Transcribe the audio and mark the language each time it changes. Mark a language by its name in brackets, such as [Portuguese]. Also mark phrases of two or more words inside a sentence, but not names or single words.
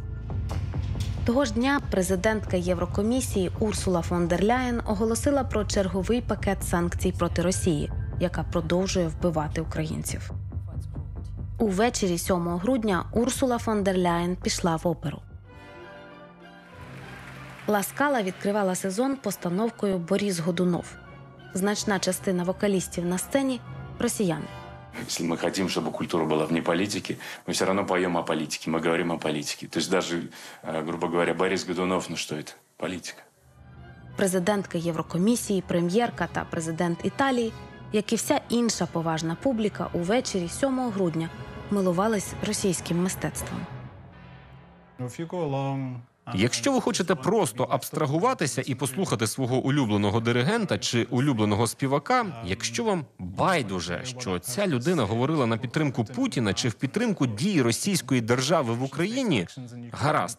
[Ukrainian] Того ж дня президентка Єврокомісії Урсула фон дер Ляєн оголосила про черговий пакет санкцій проти Росії, яка продовжує вбивати українців. Увечері 7 грудня Урсула фон дер Ляєн пішла в оперу. «Ла Скала» відкривала сезон постановкою «Борис Годунов». Значна частина вокалістів на сцені – росіяни. [Russian] Если мы хотим, чтобы культура была вне политики, мы все равно поем о политике, мы говорим о политике. То есть даже, грубо говоря, Борис Годунов, ну что это? Политика. [Ukrainian] Президентка Єврокомісії, прем'єрка та президент Італії, як і вся інша поважна публіка, увечері 7 грудня милувались російським мистецтвом. Якщо ви хочете просто абстрагуватися і послухати свого улюбленого диригента чи улюбленого співака, якщо вам байдуже, що ця людина говорила на підтримку Путіна чи в підтримку дій російської держави в Україні, гаразд.